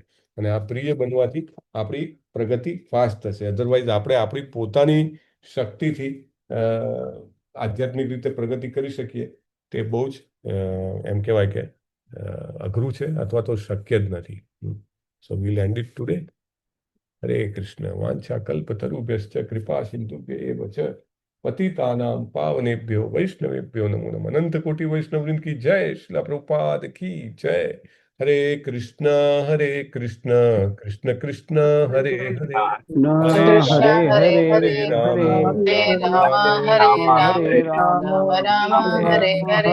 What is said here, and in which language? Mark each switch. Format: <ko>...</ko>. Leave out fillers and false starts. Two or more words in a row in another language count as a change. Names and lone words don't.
<gu>અને આ પ્રિય બનવાથી આપણી પ્રગતિ ફાસ્ટ થશે. અધરવાઇઝ આપણે આપણી પોતાની શક્તિથી આધ્યાત્મિક રીતે પ્રગતિ કરી શકીએ તે બહુ જ એમ કહેવાય કે અઘરું છે, અથવા તો શક્ય જ નથી.</gu> <en>So we'll end it today.</en> <sa>હરે કૃષ્ણ. વાંછા કલ્પતરુભ્યશ્ચ કૃપા સિંધુભ્યૈવ ચ પતિતાનાં પાવનેભ્યો વૈષ્ણવેભ્યો નમો નમઃ. અનંત કોટી વૈષ્ણવવૃંદ કી જય. શ્રીલ પ્રભુપાદ કી જય. હરે કૃષ્ણ કૃષ્ણ કૃષ્ણ હરે હરે હરે હરે હરે હરે હરે રામ હરે રામ રામ રામ હરે રામ રામ હરે હરે</sa>